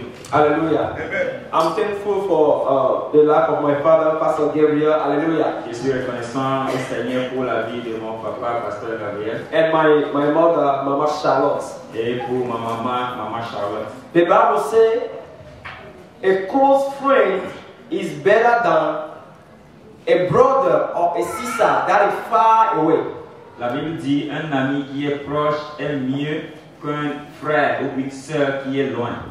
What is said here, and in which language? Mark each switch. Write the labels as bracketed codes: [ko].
[en] Hallelujah. Amen. I'm thankful for the life of my father, Pastor Gabriel. Hallelujah. [fr] Je suis reconnaissant au Seigneur pour la vie de mon papa, Pasteur Gabriel. [en] And my mother, Mama Charlotte. [fr] Et pour ma maman, Mama Charlotte. [en] The Bible says, a close friend is better than a brother or a sister that is far away. [fr] La Bible dit, un ami qui est proche est mieux qu'un frère ou une sœur qui est loin.